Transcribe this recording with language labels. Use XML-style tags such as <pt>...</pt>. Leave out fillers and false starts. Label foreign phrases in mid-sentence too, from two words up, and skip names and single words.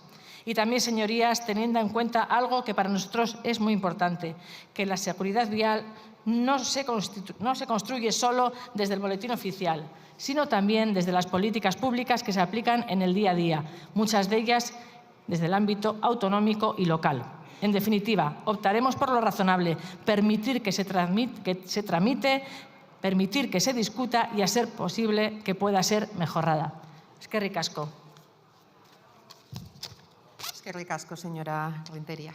<es>Y también, señorías, teniendo en cuenta algo que para nosotros es muy importante, que la seguridad vial no se construye solo desde el boletín oficial, sino también desde las políticas públicas que se aplican en el día a día, muchas de ellas desde el ámbito autonómico y local. En definitiva, optaremos por lo razonable, permitir que se tramite, permitir que se discuta y, a ser posible, que pueda ser mejorada.</es> <eu>Eskerrik asko. Eskerrik asko,</eu> <es>senyora Renteria.</es>